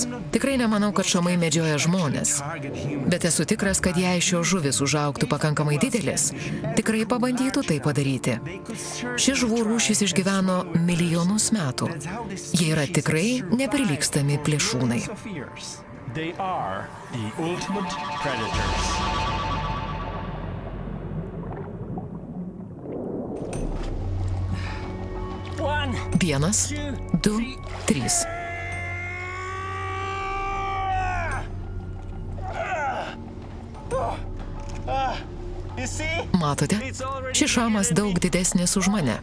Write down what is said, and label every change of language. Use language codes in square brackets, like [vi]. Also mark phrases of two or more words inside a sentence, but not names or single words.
[lt] Tikrai nemanau, kad šamai medžioja žmonės. Bet esu tikras, kad jei šios žuvis užaugtų pakankamai didelis, tikrai pabandytų tai padaryti. Ši žuvų rūšis išgyveno milijonus metų. Jie yra tikrai neprilygstami plėšrūnai. [en] They are the ultimate predators. [lt] Vienas, du, trys. Matote, šis šamas daug didesnis už mane.